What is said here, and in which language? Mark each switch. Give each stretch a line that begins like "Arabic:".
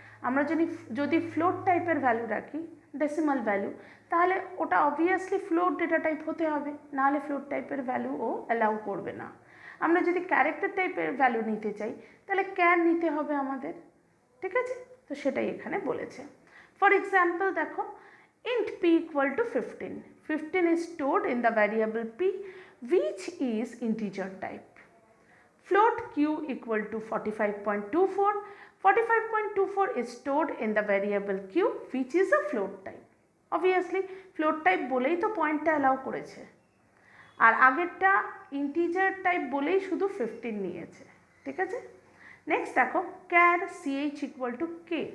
Bangla: আমরা যদি ফ্লোট টাইপের ভ্যালু রাখি, ডেসিমাল ভ্যালু, তাহলে ওটা অবভিয়াসলি ফ্লোট ডেটা টাইপ হতে হবে, নাহলে ফ্লোট টাইপের ভ্যালু ও অ্যালাউ করবে না। আমরা যদি ক্যারেক্টার টাইপের ভ্যালু নিতে চাই তাহলে ক্যার নিতে হবে আমাদের, ঠিক আছে। তো সেটাই এখানে বলেছে।
English: For example দেখো, int p equal to 15. 15 is stored in the variable p which is integer type. Float q equal to 45.24. 45.24 is stored in the variable q which is a float type.
Bangla: Obviously float type বলেই তো পয়েন্টটা allow করেছে, আর আগেরটা integer type বলেই শুধু 15 নিয়েছে, ঠিক আছে।
English: Next দেখো, char ch equal to k।